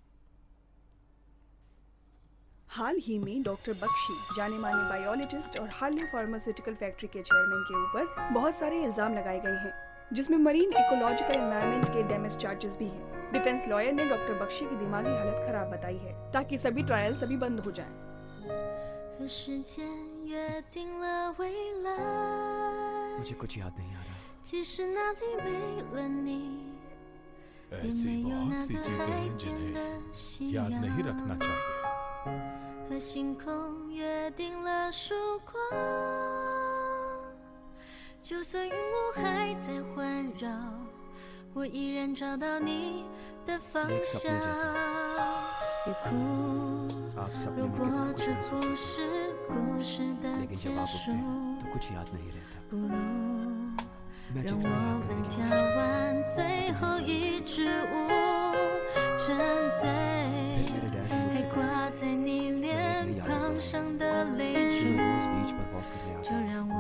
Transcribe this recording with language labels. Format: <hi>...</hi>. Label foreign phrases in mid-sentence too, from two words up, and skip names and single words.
<hi>हाल ही में डॉक्टर बख्शी, जाने माने बायोलॉजिस्ट और हार्ले फार्मास्यूटिकल फैक्ट्री के चेयरमैन के ऊपर बहुत सारे इल्जाम लगाए गए हैं, जिसमें</hi> <en>marine ecological environment</en> <hi>के</hi> <en>damage charges</en> <hi>भी हैं।</hi> <en>defense lawyer</en> <hi>ने डॉक्टर बख्शी की दिमागी हालत खराब बताई है, ताकि सभी ट्रायल्स अभी बंद हो जाएं।</hi> <zh>和时间约定了未来，</zh> <hi>मुझे कुछ याद नहीं आ रहा।</hi> <zh>其实那里没了你，也</zh> <hi>ऐसी</hi> <zh>没有</zh> <hi>बहुत</hi> <zh>那</zh> <hi>सी</hi> <zh>个</zh> <hi>चीजें</hi> <zh>海</zh> <hi>हैं</hi> <zh>边</zh> <hi>जिन्हें</hi> <zh>的夕</zh> <hi>याद</hi> <zh>阳，</zh> <hi>नहीं रखना चाहिए।</hi> <zh>和星空约定了曙光。就算云雾还在环绕，我依然找到你的方</zh> <hi>एक सपने</hi> <zh>向。</zh> <hi>जैसा।</hi> <zh>别哭，</zh> <hi>आप सपने</hi> <zh>如</zh> <hi>में</hi> <zh>果</zh> <hi>कितना</hi> <zh>这</zh> <hi>कुछ</hi> <zh>不</zh> <hi>महसूस</hi> <zh>是故事</zh> <hi>करते</hi> <zh>的</zh> <hi>हैं, लेकिन</hi> <zh>结</zh> <hi>जब आप</hi> <zh>束</zh> <hi>उठते，हैं तो कुछ याद नहीं रहता।</hi> <zh>不如</zh> <hi>मैं</hi> <zh>让</zh> <hi>जितना</hi> <zh>我</zh> <hi>याद</hi> <zh>们</zh> <hi>करने की</hi> <zh>跳</zh> <hi>कोशिश</hi> <zh>完最后一支舞，沉醉，</zh> <hi>मेरे डैड ने</hi> <zh>还</zh> <hi>मुझसे</hi> <zh>挂在你脸庞上的泪</zh> <hi>कहा,</hi> <zh>珠，</zh> <hi>मैं रोज बीच पर वॉक करने</hi> <zh>就</zh> <hi>आता।</hi>